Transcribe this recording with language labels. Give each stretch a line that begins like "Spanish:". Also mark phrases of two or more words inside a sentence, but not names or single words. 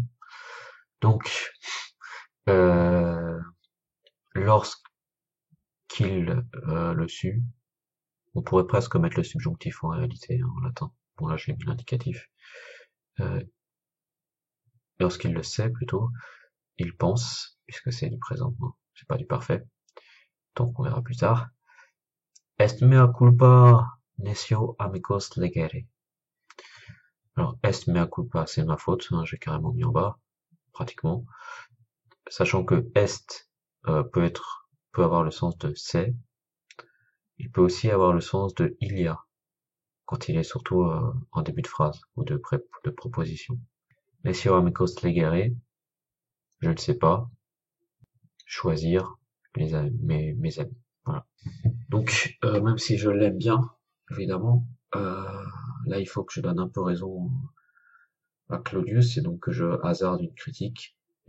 French: Donc, lorsqu'il le sut, on pourrait presque mettre le subjonctif en réalité, hein, en latin. Bon, là, j'ai mis l'indicatif. Lorsqu'il le sait, plutôt, il pense, puisque c'est du présent, hein, c'est pas du parfait. Donc, on verra plus tard.
Latin: Est mea culpa nescio amicos legere. Alors, est mea culpa,
French: c'est ma faute, hein, j'ai carrément mis en bas, pratiquement. Sachant que est peut avoir le sens de c'est, il peut aussi avoir le sens de il y a, quand il est surtout en début de phrase ou de proposition.
Latin: Nescio amicos legere,
French: je ne sais pas, choisir mes amis. Voilà. Donc, même si je l'aime bien, évidemment, là il faut que je donne un peu raison à Claudius, et donc que je hasarde une critique.